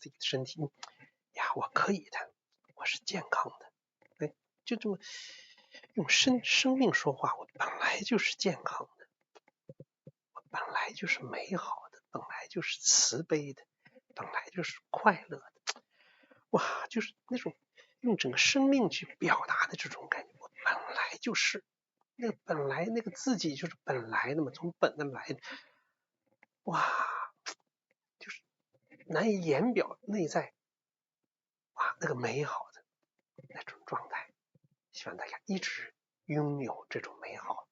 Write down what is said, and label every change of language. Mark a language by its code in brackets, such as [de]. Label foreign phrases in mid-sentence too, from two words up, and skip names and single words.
[zh] 自己的身體呀，我可以的，我是健康的，哎，就這麼用生命說話，我本來就是健康的，我本來就是美好的，本來就是慈悲的，本来就是快樂的，哇，就是那種用整個生命去表達的這種感覺，我本來就是。那個本來那個自己就是本來的嘛，從本的來的，哇，就是難以言表內在，哇，那個美好的那種狀態，希望大家一直擁有這種美好。